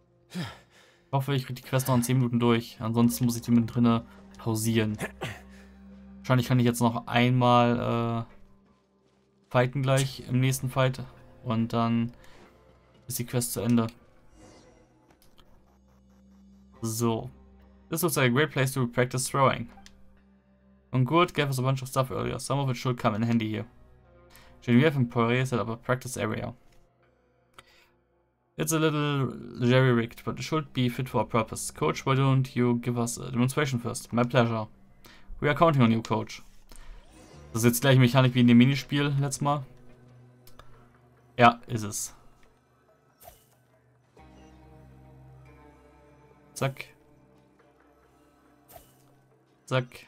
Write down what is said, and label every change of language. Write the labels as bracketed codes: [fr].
[de] Ich hoffe, ich kriege die Quest noch in 10 Minuten durch. Ansonsten muss ich die mit drinne pausieren. Wahrscheinlich kann ich jetzt noch einmal fighten gleich im nächsten Fight. Und dann ist die Quest zu Ende. So. [en] This looks like a great place to practice throwing. And Gurt gave us a bunch of stuff earlier. Some of it should come in handy here. Genevieve and Poirier set up a practice area. It's a little jerry-rigged, but it should be fit for our purpose. Coach, why don't you give us a demonstration first? My pleasure. We are counting on you, Coach. [de] Das ist jetzt gleiche Mechanik wie in dem Minispiel letztes Mal. Ja, ist es. Zack. Zack.